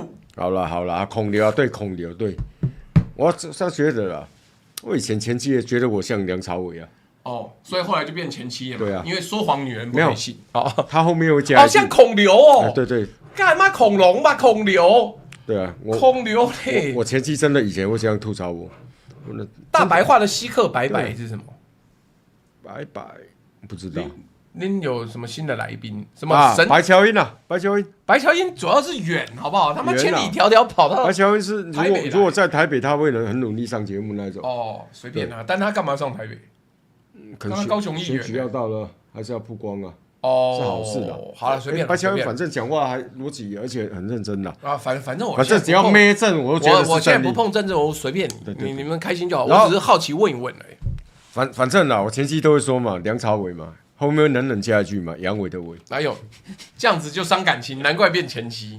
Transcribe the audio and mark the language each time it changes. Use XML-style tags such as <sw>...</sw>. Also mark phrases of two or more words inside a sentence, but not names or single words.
<zh>好了，孔劉對，我這樣覺得啦，我以前前期也覺得我像梁朝偉啊。哦，所以後來就變前妻了嘛。對啊，因為說謊女人不會信。哦，他後面有加。好像孔劉哦。對，幹嘛恐龍吧？孔劉。對啊，孔劉嘞。我前妻真的以前會這樣吐槽我。大白話的稀客白白是什麼？白白不知道。您有什麼新的來賓？什麼神？白喬英啊，白喬英主要是遠，好不好？他們千里迢迢跑到。白喬英是如果在台北，他會很努力上節目那種。哦，隨便啊，但他幹嘛上台北？可能高雄議員選舉要到了，還是要曝光啊？哦，是好事的。好了，隨便。白喬英反正講話還邏輯，而且很認真的。啊，反正只要咩政，我都覺得我現在不碰政治，我隨便你，你們開心就好。我只是好奇問一問而已。反正啦，我前期都會說嘛，梁朝偉嘛，後面冷加一句嘛，陽痿的痿。哪有這樣子就傷感情？難怪變前妻。</zh>